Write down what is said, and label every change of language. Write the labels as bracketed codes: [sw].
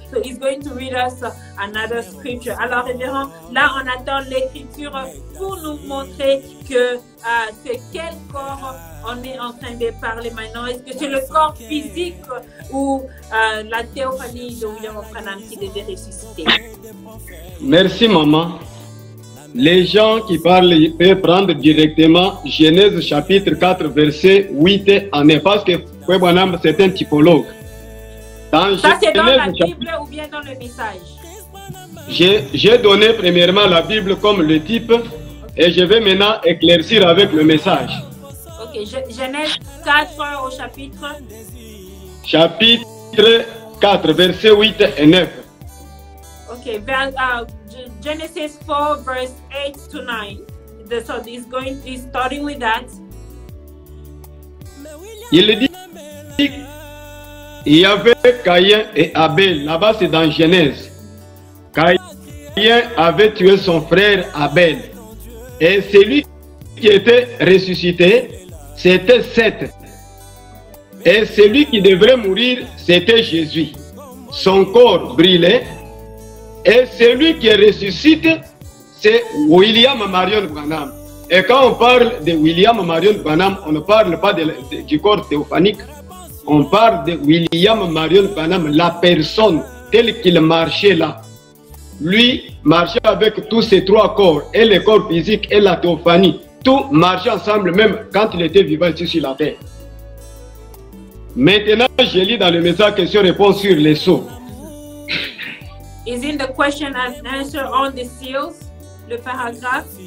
[en] So he's going to read us another scripture. [fr] Alors, révérend, là, on attend l'écriture pour nous montrer que c'est quel corps on est en train de parler maintenant. Est-ce que c'est le corps physique ou la théophanie de William Branham qui devait ressusciter? Merci, maman. Les gens qui parlent peuvent prendre directement Genèse chapitre 4, verset 8 en 9, parce que Frère Branham, c'est un typologue. Ça, c'est dans la Bible ou bien dans le message? J'ai donné premièrement la Bible comme le type, et je vais maintenant éclaircir avec le message. Ok, Genèse 4 au chapitre? Chapitre 4, verset 8 et 9. [en] Ok, Genesis 4, verse 8 to 9. So he's starting with that. [fr] Il dit il y avait Caïn et Abel. Là-bas, c'est dans Genèse. Caïn avait tué son frère Abel. Et celui qui était ressuscité, c'était Seth. Et celui qui devrait mourir, c'était Jésus. Son corps brûlait. Et celui qui ressuscite, c'est William Marion Branham. Et quand on parle de William Marion Branham, on ne parle pas du corps théophanique. On parle de William Marion Branham, la personne telle qu'il marchait là. Lui marchait avec tous ces trois corps, et le corps physique et la théophanie. Tout marchait ensemble, même quand il était vivant ici sur la terre. Maintenant, je lis dans le message question-réponse sur les sceaux. [en] Is in the question and answer on the seals, [fr] le paragraphe